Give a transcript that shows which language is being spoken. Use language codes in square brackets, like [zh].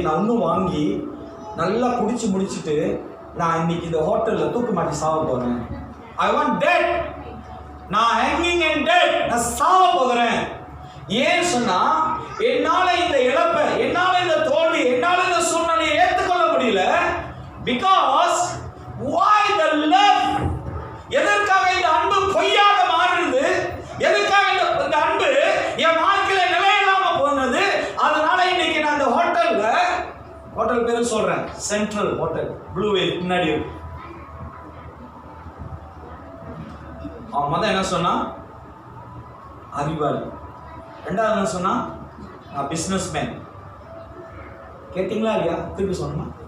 [ta] நான் இன்னும் வாங்கி நல்லா குடிச்சு முடிச்சுட்டு நான் இன்னைக்கு இந்த ஹோட்டலில் தூக்கு மாட்டி சாவ போகிறேன். [en] I want dead. [ta] நான் [en] Hanging and dead. [ta] நான் சாவ போகிறேன். ஏன் சொன்னா, என்னால் இந்த இழப்பை, என்னால் இந்த தோல்வி, என்னால் இந்த சூழ்நிலையை ஏற்றுக்கொள்ள முடியல. Because [en] why the love? [ta] எதற்காக இந்த அன்பு பொய்யாக மாறுது? எதற்காக இந்த அன்பு என் வாழ்க்கையில நிலையில்லாம போனது? அதனால இன்னைக்கு நான் இந்த ஹோட்டல்ல ஹோட்டல் பேரும் சொல்றேன், சென்ட்ரல் ஹோட்டல், ப்ளூ வேல் முன்னாடி இருக்கு. அவன் மொதல் என்ன சொன்னா? அறிவாளி. ரெண்டாவது என்ன சொன்னா? Business man. கேட்டீங்களா இல்லையா? திருப்பி சொன்னா.